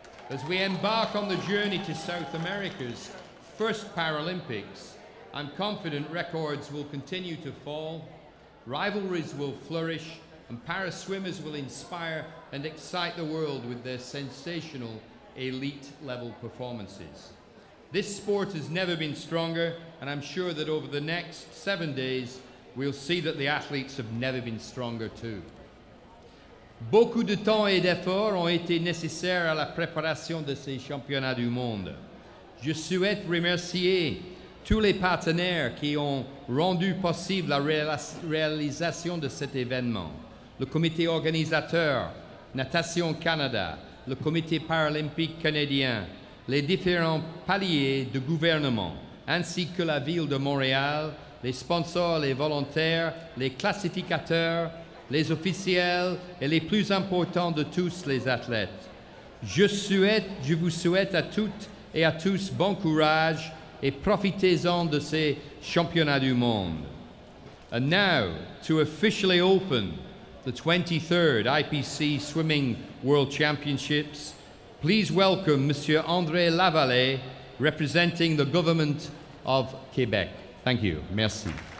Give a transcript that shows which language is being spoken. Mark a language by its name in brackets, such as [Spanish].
[English] As we embark on the journey to South America's first Paralympics, I'm confident records will continue to fall, rivalries will flourish, and para-swimmers will inspire and excite the world with their sensational elite-level performances. This sport has never been stronger, and I'm sure that over the next 7 days, we'll see that the athletes have never been stronger too. [French] Beaucoup de temps et d'efforts ont été nécessaires à la préparation de ces championnats du monde. Je souhaite remercier tous les partenaires qui ont rendu possible la réalisation de cet événement. Le comité organisateur, Natation Canada, le comité paralympique canadien, les différents paliers de gouvernement, ainsi que la ville de Montréal, les sponsors, les volontaires, les classificateurs, les officiels et les plus importants de tous, les athlètes. Je vous souhaite à toutes et à tous bon courage et profitez-en de ces championnats du monde. [English] And now, to officially open the 23rd IPC Swimming World Championships, please welcome Monsieur André Lavallée, representing the government of Quebec. Thank you. Merci.